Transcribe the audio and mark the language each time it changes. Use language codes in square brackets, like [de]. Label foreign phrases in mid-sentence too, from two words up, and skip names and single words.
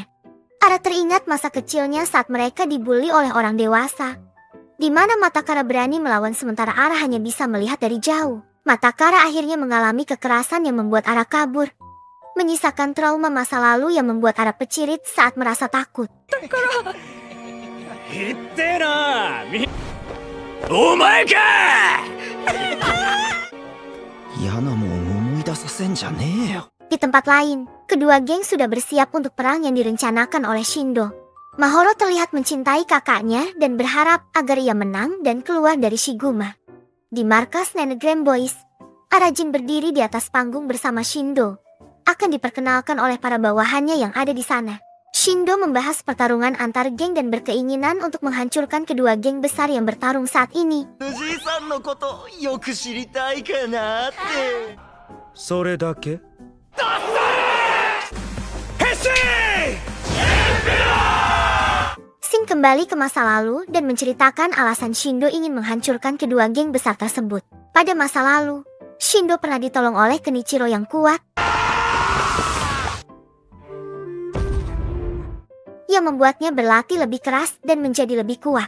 [id] Ara teringat masa kecilnya saat mereka dibully oleh orang dewasa, di mana Matakara berani melawan sementara Ara hanya bisa melihat dari jauh. Matakara akhirnya mengalami kekerasan yang membuat Ara kabur, menyisakan trauma masa lalu yang membuat Ara pecirit saat merasa takut. [ja] ひってえな。お前か。嫌なもん思い出させんじゃねえよ。 [id] Di tempat lain, kedua geng sudah bersiap untuk perang yang direncanakan oleh Shindo. Mahoro terlihat mencintai kakaknya dan berharap agar ia menang dan keluar dari Shiguma. Di markas Nenegram Boys, Arajin berdiri di atas panggung bersama Shindo. Akan diperkenalkan oleh para bawahannya yang ada di sana. Shindo membahas pertarungan antar geng dan berkeinginan untuk menghancurkan kedua geng besar yang bertarung saat ini. [ja] 藤井さんのことよく知りたいかなって。それだけ？ [id] Sing kembali ke masa lalu dan menceritakan alasan Shindo ingin menghancurkan kedua geng besar tersebut. Pada masa lalu, Shindo pernah ditolong oleh Kenichiro yang kuat yang membuatnya berlatih lebih keras dan menjadi lebih kuat.